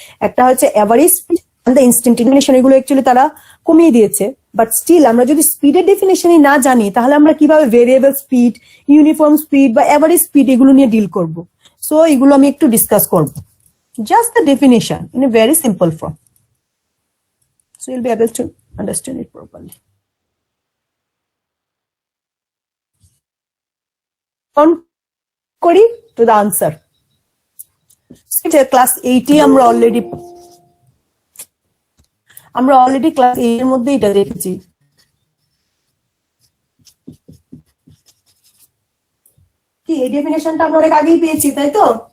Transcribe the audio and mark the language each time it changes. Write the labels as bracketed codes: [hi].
[bn] একটা হচ্ছে [en] Average speed and the instantaneous. [bn] এগুলো অ্যাকচুয়ালি তারা কমিয়ে দিয়েছে, বাট স্টিল আমরা যদি স্পিডের ডেফিনেশনই না জানি তাহলে আমরা কিভাবে ভেরিয়েবল স্পিড, ইউনিফর্ম স্পিড বা এভারেজ স্পিড এগুলো নিয়ে ডিল করব। [en] so [bn] এগুলো আমি একটু ডিসকাস করব। [en] Just the definition in a very simple form, so you'll be able to understand it properly. On [bn] করি [en] to the answer. [bn] ক্লাস 8 আমরা অলরেডি ক্লাস 8 এর মধ্যে এটা দেখেছি। কি এই ডেফিনেশনটা আমরা অনেক আগেই পেয়েছি, তাই তো?